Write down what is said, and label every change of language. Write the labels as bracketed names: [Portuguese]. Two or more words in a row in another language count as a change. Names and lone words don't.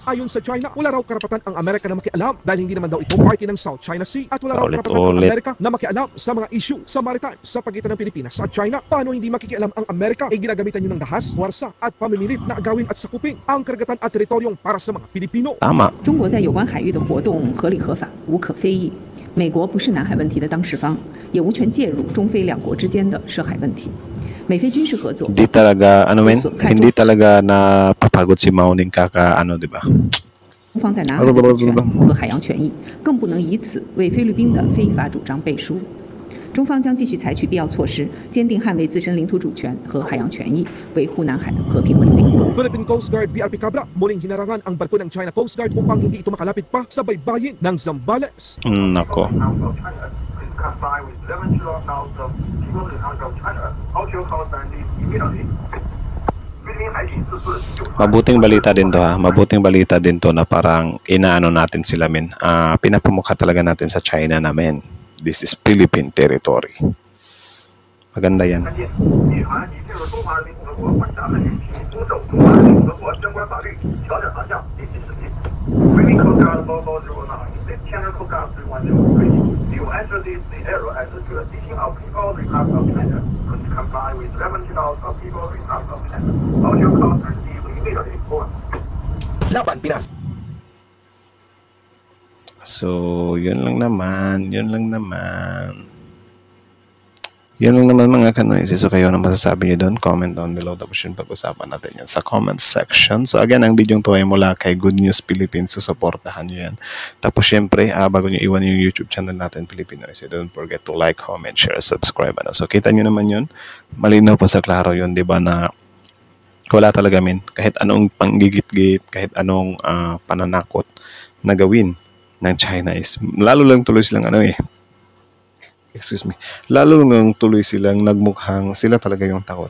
[Filipino] Ayon sa China, wala raw karapatan ang Amerika na makialam dahil hindi naman daw ito party ng South China Sea at wala raw karapatan ang Amerika na makialam sa mga issue sa maritime sa pagitan ng Pilipinas at China. Paano hindi makikialam ang Amerika? Ginagamitan nyo ng dahas, warsa at pamimilit na agawin at sakupin ang karagatan at teritoryong para sa mga Pilipino. Tama. [Chinese] 中国在有关海域的活动合理合法，无可非议。美国不是南海问题的当事方，也无权介入中非两国之间的涉海问题。美菲军事合作 [Filipino] Hindi talaga, hindi talaga na papagod si Mauning di ba? [Chinese] 中方在南海的主权和海洋权益，更不能以此为菲律宾的非法主张背书。中方将继续采取必要措施，坚定捍卫自身领土主权和海洋权益，维护南海的和平稳定。 [Filipino] Philippine Coast Guard BRP Cabra muling hinarangan ang barko ng China Coast Guard upang hindi ito makalapit pa sa baybayin ng Zambales. Nako. [English] comply with 11 laws of People Republic of China, Offshore Coast and immediately. [Filipino] Mabuting balita din to Mabuting balita din to na parang inaano natin sila men. Pinapamukha talaga natin sa China na men. [English] This is Philippine territory. [Filipino] Maganda yan. [English] You enter the area as a jurisdiction of People Republic of China, comply with 11 laws of People Republic of China. All your costs are immediately over. [Filipino] Laban Pinas. So, yun lang naman. Yun lang naman mga kanoises. So, kayo na masasabi nyo doon? [English] Comment down below. [Filipino] Tapos yun, pag-usapan natin yan sa comment section. [English] So, again, [Filipino] ang video to ay mula kay Good News Philippines. So, supportahan nyo yan. Tapos, syempre, bago nyo iwan yung YouTube channel natin, Pilipinoy. [English] So, don't forget to like, comment, share, subscribe. [Filipino] So, kita nyo naman yun. Malinaw pa sa klaro yun, di ba, na wala talaga min. Kahit anong panggigit-git, kahit anong pananakot na gawin ng China is, lalo lang tuloy silang lalo nang tuloy silang nagmukhang sila talaga yung takot.